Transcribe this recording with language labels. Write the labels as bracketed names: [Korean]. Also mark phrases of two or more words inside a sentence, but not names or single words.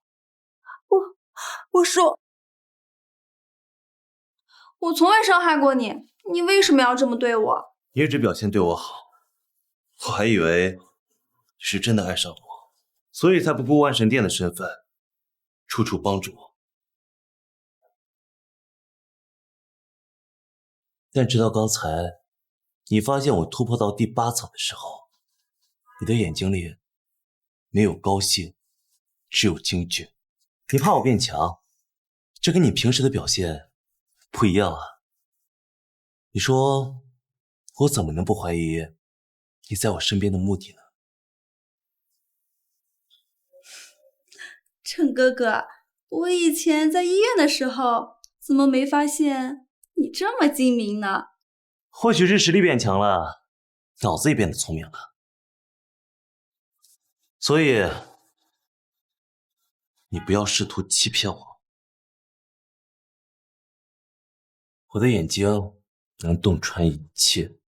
[Chinese] 我說，我從未傷害過你，你為什麼要這麼對我？你一直表現對我好，我還以為你是真的愛上我，所以才不顧萬神殿的身份，處處幫助我。但直到刚才，你发现我突破到第8层的时候，你的眼睛里没有高兴，只有惊惧。你怕我变强，这跟你平时的表现不一样啊。你说我怎么能不怀疑你在我身边的目的呢？陈哥哥，我以前在医院的时候，怎麼沒發現你這麼精明呢？或許是實力變強了，腦子也變得聰明了。所以，你不要試圖欺騙我。我的眼睛能洞穿一切。